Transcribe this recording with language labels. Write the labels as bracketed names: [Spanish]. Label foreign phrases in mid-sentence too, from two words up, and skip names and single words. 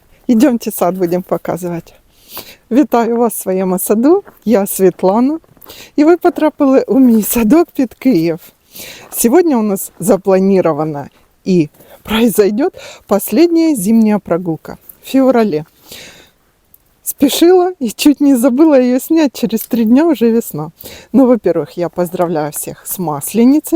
[Russian] Идемте сад будем [Ukrainian] показувати. Вітаю вас в своєму саду. Я Світлана. І ви потрапили у мій садок під Київ. [Russian] Сегодня у нас запланирована и произойдет последняя зимняя прогулка в феврале. Спешила и чуть не забыла ее снять. Через 3 дня уже весна. Ну, во-первых, я поздравляю всех с Масленицей.